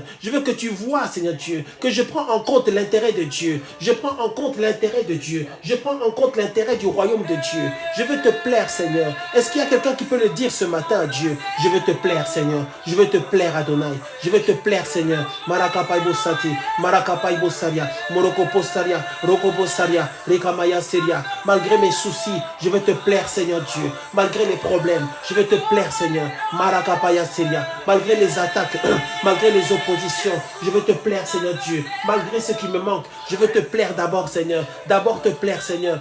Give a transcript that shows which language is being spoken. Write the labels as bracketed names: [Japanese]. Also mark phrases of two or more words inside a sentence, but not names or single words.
[French] Je veux que tu vois, Seigneur Dieu, que je prends en compte l'intérêt de Dieu. Je prends en compte l'intérêt de Dieu. Je prends en compte l'intérêt du royaume de Dieu. Je veux te plaire, Seigneur. Est-ce qu'il y a quelqu'un qui peut le dire ce matin à Dieu? Je veux te plaire, Seigneur. Je veux te plaire, Adonai. Je veux te plaire, Seigneur. Marakapaïbo Sati, Marakapaïbo Saria, Morokopo Saria, Rokobo Saria, Rekamaya Seria. Malgré mes soucis, je veux te plaire, Seigneur Dieu. Malgré les problèmes, je veux te plaire, Seigneur. Marakapaya Seria. Malgré les attaques, malgré les oppositions, je veux te plaire, Seigneur Dieu. Malgré ce qui me manque, je veux te plaire d'abord, Seigneur. D'abord te plaire, Seigneur.